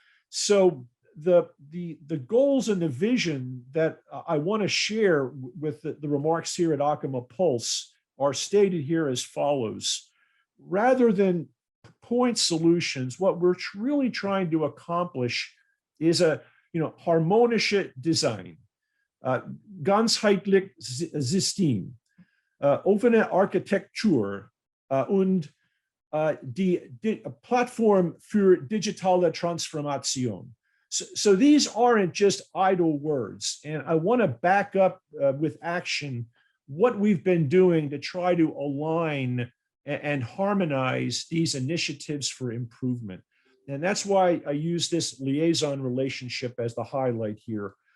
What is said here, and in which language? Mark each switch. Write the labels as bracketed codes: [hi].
[en] So the goals and the vision that I want to share with the remarks here at Achema Pulse are stated here as follows. Rather than point solutions, what we're really trying to accomplish is a [de] harmonische Design. Ganzheitlich System, offene Architektur und die Plattform für digitale Transformation. [en] So these aren't just idle words, and I want to back up with action what we've been doing to try to align and harmonize these initiatives for improvement. And that's why I use this liaison relationship as the highlight here.